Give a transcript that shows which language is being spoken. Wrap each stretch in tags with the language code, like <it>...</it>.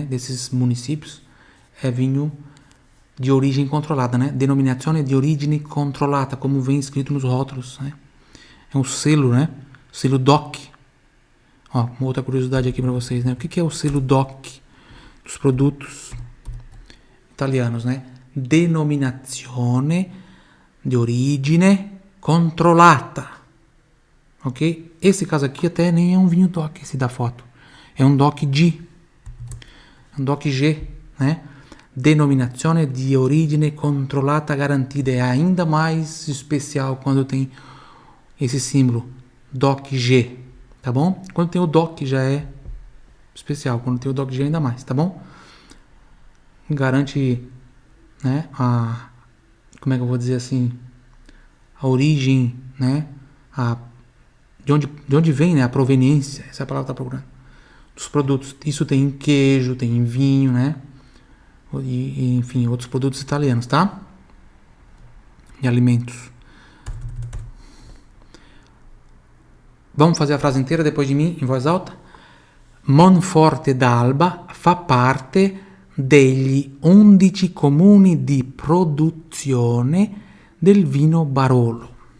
<pt>Desses municípios, é vinho de origem controlada, né?</pt> <it>Denominazione di origine controllata,</it> <pt>como vem escrito nos rótulos, né? É um selo, né? Selo DOC. Ó, uma outra curiosidade aqui para vocês, né? O que é o selo DOC dos produtos italianos, né?</pt> <it>Denominazione di origine controllata.</it> <pt>Ok? Esse caso aqui até nem é um vinho DOC, esse da foto. É um DOC G. Um DOC G, né?</pt> <it>Denominazione di origine controllata garantida.</it> <pt>É ainda mais especial quando tem esse símbolo DOC G, tá bom? Quando tem o DOC já é especial, quando tem o DOC G ainda mais, tá bom? Garante, né, como é que eu vou dizer assim, a origem, né, de onde vem, né, a proveniência, essa é a palavra que tá procurando, dos produtos. Isso tem em queijo, tem em vinho, né, e enfim, outros produtos italianos, tá? E alimentos. Vamos fazer a frase inteira depois de mim, em voz alta?</pt> <it>Monforte d'Alba fa parte degli 11 comuni di produzione del vino Barolo.</it>